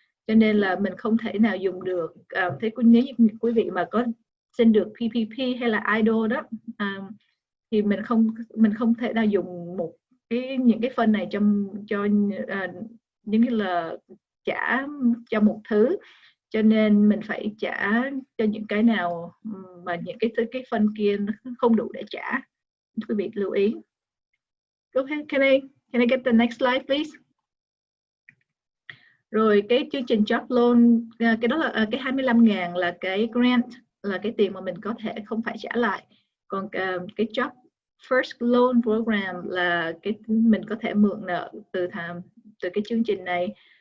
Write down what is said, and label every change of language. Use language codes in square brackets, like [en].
[vi] cho nên là mình không thể nào dùng được. Thế nếu như quý vị mà có xin được PPP hay là idol đó, thì mình không thể nào dùng những cái phân này cho những cái là trả cho một thứ, cho nên mình phải trả cho những cái nào mà những cái phân kia không đủ để trả. Quý vị lưu ý. [en] Go ahead, can I get the next slide please? [vi] Rồi cái chương trình job loan, cái đó là cái 25.000 là cái grant, là cái tiền mà mình có thể không phải trả lại. Còn cái job first loan program là cái mình có thể mượn nợ từ cái chương trình này.